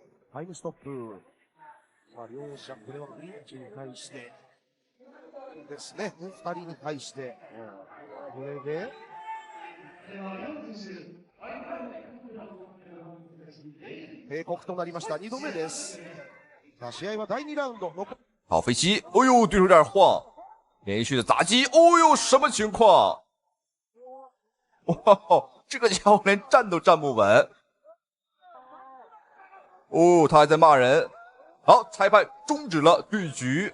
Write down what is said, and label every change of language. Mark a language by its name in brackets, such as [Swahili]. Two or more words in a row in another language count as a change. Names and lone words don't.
[Japanese] タイムストップ。さあ両者これはクリンチに対してですね。2人に対して。これで、警告となりました。2度目です。さあ、試合は第2ラウンド。 [Chinese] 好，飞机，哦呦，对手有点晃，连续的砸击，哦呦，什么情况？哇，这个家伙连站都站不稳。哦，他还在骂人。好，裁判终止了对局。